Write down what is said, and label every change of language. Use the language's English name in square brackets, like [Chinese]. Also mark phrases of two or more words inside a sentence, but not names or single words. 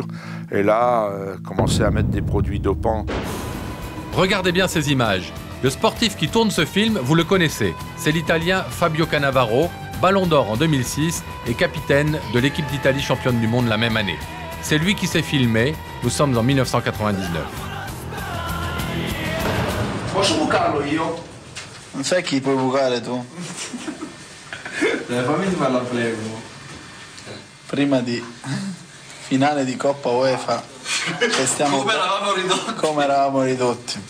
[French] Et là, commencer à mettre des produits dopants. Regardez bien ces images. Le sportif qui tourne ce film, vous le connaissez. C'est l'Italien Fabio Cannavaro, Ballon d'Or en 2006 et capitaine de l'équipe d'Italie championne du monde la même année. C'est lui qui s'est filmé. Nous sommes en 1999. [Italian] Posso bucarlo io? Non sai chi puoi bucare tu? Fammi fare la prego. Prima di finale di Coppa UEFA che stiamo... Come eravamo ridotti.